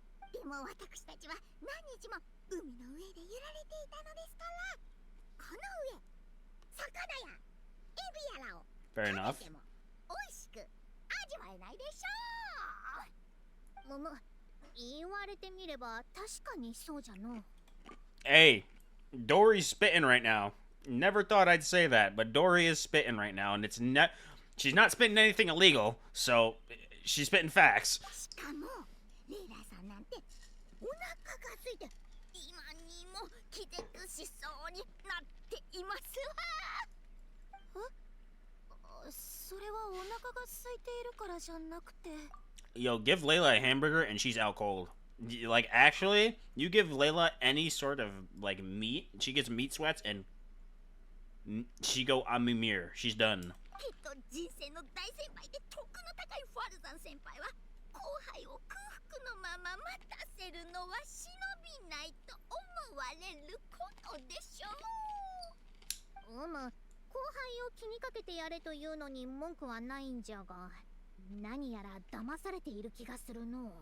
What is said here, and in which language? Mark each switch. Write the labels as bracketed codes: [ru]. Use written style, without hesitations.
[ja] でも私たちは何日も海の上で揺られていたのですからこの上魚やエビやらを [en] Fair enough. [ja] 食べても美味しく味わえないでしょう。言われてみれば確かにそうじゃの。 [en] Hey, Dory's spitting right now. Never thought I'd say that, but Dory is spitting right now, and she's not spitting anything illegal, so she's spitting facts. [ja] しかもレイラさんなんてお腹が空いて今にも気絶しそうになっていますわ。それはお腹が空いているからじゃなくて。 [en] Yo, give Layla a hamburger and she's out cold. Like, actually, you give Layla any sort of, like, meat, she gets meat sweats, and she go amimir. She's done. [ja] 人生の大先輩で徳の高いファルザン先輩は後輩を空腹のまま待たせるのは忍びないと思われることでしょう。後輩を気にかけてやれというのに文句はないんじゃが何やら騙されている気がするの。